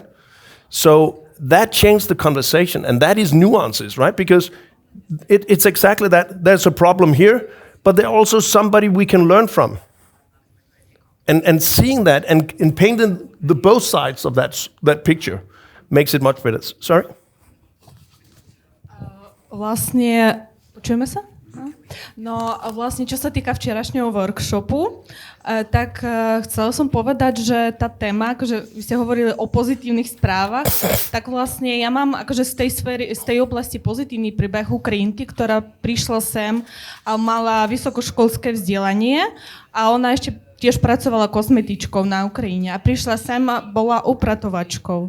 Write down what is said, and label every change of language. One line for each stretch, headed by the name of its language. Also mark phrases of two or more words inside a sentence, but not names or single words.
English: So that changed the conversation, and that is nuances, right? Because it's exactly that. There's a problem here, but there's also somebody we can learn from. And seeing that and painting the both sides of that picture makes it much better. Sorry?
Slovak: Vlastne, počujeme sa? No vlastne, čo sa týka včerašného workshopu, tak chcela som povedať, že tá téma, akože vy ste hovorili o pozitívnych správach, tak vlastne ja mám akože z tej oblasti pozitívny príbeh Ukrajinky, ktorá prišla sem a mala vysokoškolské vzdelanie a ona ešte tiež pracovala kosmetičkou na Ukrajine a prišla sem a bola upratovačkou.